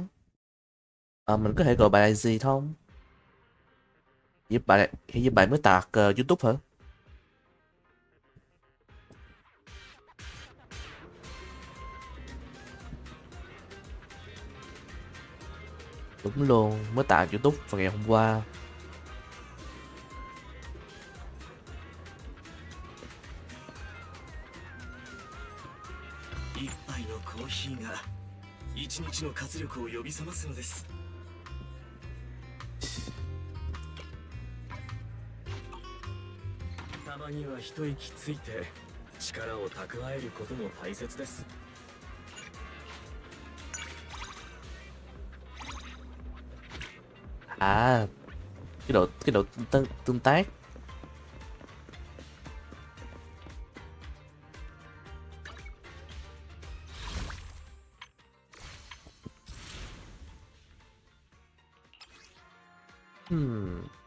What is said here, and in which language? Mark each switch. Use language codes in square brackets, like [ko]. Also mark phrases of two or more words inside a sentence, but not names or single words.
[vi] Mình có thể gọi bạn là gì không? Hiện giờ bạn mới tạc YouTube hả? Đúng luôn, mới tạc YouTube vào ngày hôm qua. [ja] 一杯のコーヒーが一日の活力を呼び覚ますのです。たまには一息ついて力を蓄えることも大切です。 [vi] À, cái độ tương tác. Hmm.